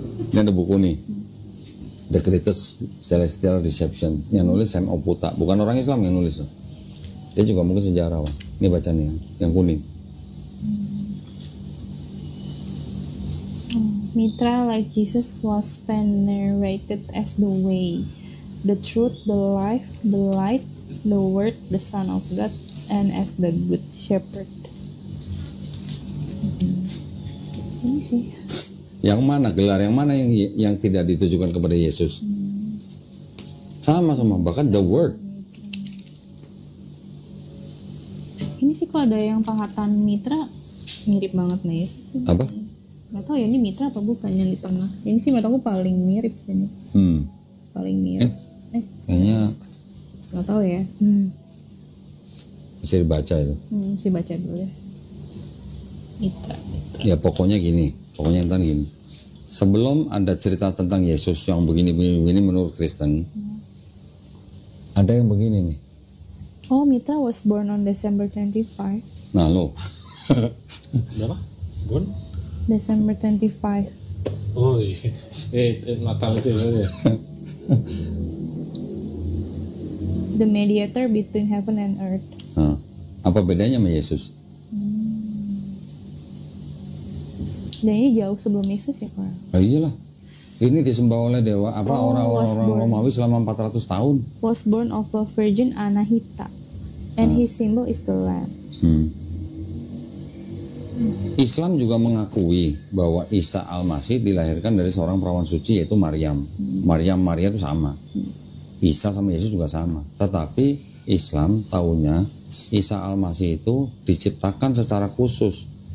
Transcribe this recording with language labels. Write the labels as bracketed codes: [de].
[id] Ini ada buku nih, The Greatest Celestial Deception, yang nulis Sam Oputa, bukan orang Islam yang nulis. Dia juga mungkin sejarawan. Ini baca nih yang kuning. [en] Mitra, like Jesus, was venerated as the way, the truth, the life, the light, the word, the Son of God, and as the good shepherd. [id] Ini sih. Yang mana gelar yang mana yang tidak ditujukan kepada Yesus? Sama bahkan the word. Ini sih kalau ada yang pahatan Mitra mirip banget nih Yesus. Apa? Nggak tahu ya ini Mitra apa bukan yang di tengah. Ini sih menurut aku paling mirip sini. Paling mirip. Kayaknya nggak tahu ya. bisa dibaca itu. Mesti baca dulu ya. Mitra. Ya pokoknya gini. Pokoknya entar gini. Sebelum ada cerita tentang Yesus yang begini menurut Kristen, ada yang begini nih. [en] Oh, Mitra was born on December 25. [id] Nah lo. berapa? Bon? [en] December 25. [id] Oh iya. Natal itu ya. [en] The mediator between heaven and earth. [id] Nah, apa bedanya sama Yesus? Dan ini jauh sebelum Yesus ya Pak? Oh iyalah. Ini disembah oleh dewa orang-orang Romawi selama 400 tahun. [en] Was born of a virgin Anahita, and his symbol is the lamb. [id] Islam juga mengakui bahwa Isa Al-Masih dilahirkan dari seorang perawan suci yaitu Maryam. Maria itu sama. Isa sama Yesus juga sama. Tetapi Islam tahunya Isa Al-Masih itu diciptakan secara khusus.